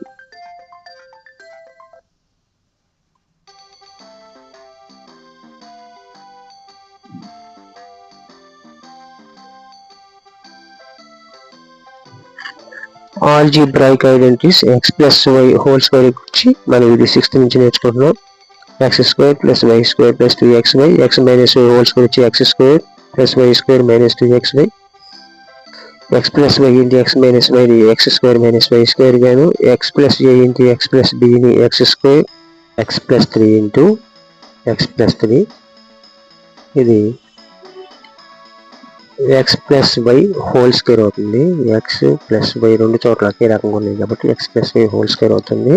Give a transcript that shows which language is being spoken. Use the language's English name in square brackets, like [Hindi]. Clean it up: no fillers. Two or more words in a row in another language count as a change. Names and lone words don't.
[English] algebraic identities [Telugu] x + y [English] whole square [Telugu] గురించి మనం ఇది 6th నుంచి నేర్చుకుంటున్నాం. x² + y² + 2xy, x - y [English] whole square [Telugu] వచ్చి x² + y² - 2xy, x + y × x - y ని x² - y² గాను, x + a × x + b ని x² x + 3 × x + 3, ఇది x + y [English] whole square [Telugu] అవుతుంది. x + y రెండు చోట్ల ఒకే రకంగా ఉన్నాయి కాబట్టి x + y [English] whole square [Telugu] అవుతుంది.